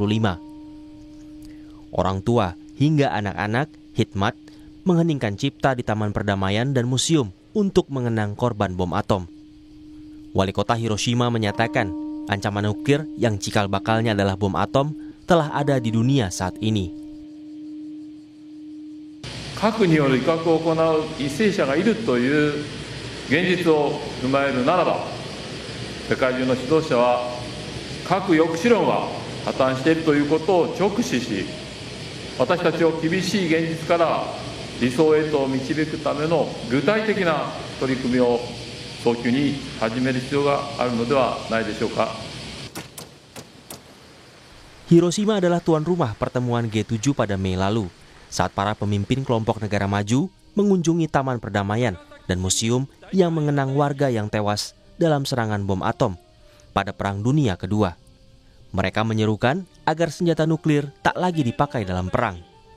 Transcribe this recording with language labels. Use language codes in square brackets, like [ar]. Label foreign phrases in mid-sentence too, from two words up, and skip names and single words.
[id] Orang tua hingga anak-anak hikmat mengheningkan cipta di Taman Perdamaian dan Museum untuk mengenang korban bom atom. Wali kota Hiroshima menyatakan ancaman nuklir yang cikal bakalnya adalah bom atom telah ada di dunia saat ini. [ja] 核による威嚇を行う為政者がいるという現実を踏まえるならば、世界中の指導者は核抑止論は破綻しているということを直視し、私たちを厳しい現実から理想へと導くための具体的な取り組みを早急に始める必要があるのではないでしょうか。 [id] Hiroshima adalah tuan rumah pertemuan G7 pada Mei lalu, saat para pemimpin kelompok negara maju mengunjungi Taman Perdamaian dan museum yang mengenang warga yang tewas dalam serangan bom atom pada Perang Dunia Kedua. Mereka menyerukan agar senjata nuklir tak lagi dipakai dalam perang.